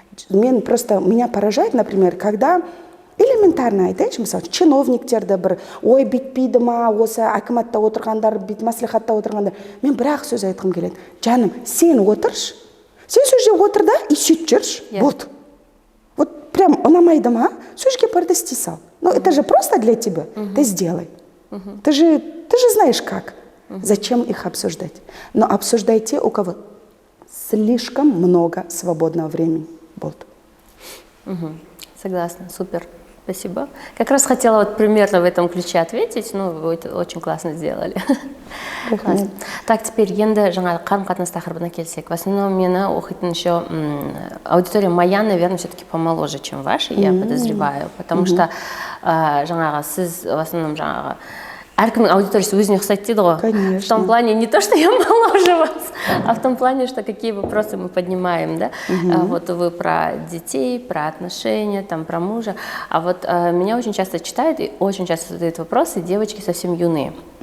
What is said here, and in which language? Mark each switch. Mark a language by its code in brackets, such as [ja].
[kk] Мен просто, [ru] меня поражает, например, когда элементарно [kk] айтайыншы, мысалы, чиновниктерді бір ой бүйтпейді ма, осы әкіматта отырғандар, бүйтіп мәслихатта отырғандар. Мен бір-ақ сөз айтқым келеді. Жаным, сен отыршы, сен сол жерде отыр да и сөйтіп жүрші, болды. [ru] Вот прям [kk] ұнамайды ма, сол жерге барды істей сал. [ru] Но это же просто для тебя, ты сделай. Ты же знаешь как. Зачем их обсуждать? Но обсуждайте, у кого слишком много свободного времени. Вот. Согласна, супер. Спасибо. Как раз хотела вот примерно в этом ключе ответить, но вы это очень классно сделали. Классно. Так, теперь [kk] енді жаңа қарым-қатынас тақырыбына келсек. [ru] В основном [kk] мені оқитын [ru] еще аудитория моя, наверное, все-таки помоложе, чем ваша, я подозреваю. Потому что [kk] жаңағы сіз [ru] в основном [kk] жаңағы әркімнің аудиториясы өзіне ұқсайды дейді ғой. [ru] Конечно. В том плане не то, что я моложе вас, а в том плане, что какие вопросы мы поднимаем, да? Вот вы про детей, про отношения, там, про мужа. А вот меня очень часто читают и очень часто задают вопросы девочки совсем юные.